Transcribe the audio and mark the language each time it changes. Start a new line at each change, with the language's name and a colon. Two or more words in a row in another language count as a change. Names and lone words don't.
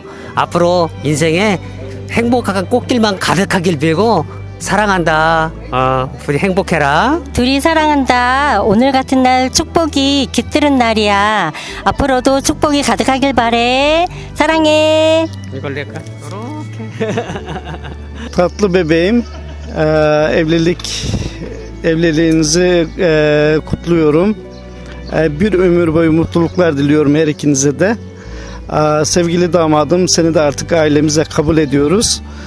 Korean: 앞으로 인생에 행복한 꽃길만 가득하길 빌고 사랑한다. 둘이 행복해라. 둘이 사랑한다. 오늘 같은 날 축복이 깃드는 날이야. 앞으로도 축복이 가득하길 바래. 사랑해. 이걸 낼까?
Turkish: Tatlı bebeğim, evliliğinizi kutluyorum. Bir ömür boyu mutluluklar diliyorum her ikinize de. Sevgili damadım, seni de artık ailemize kabul ediyoruz.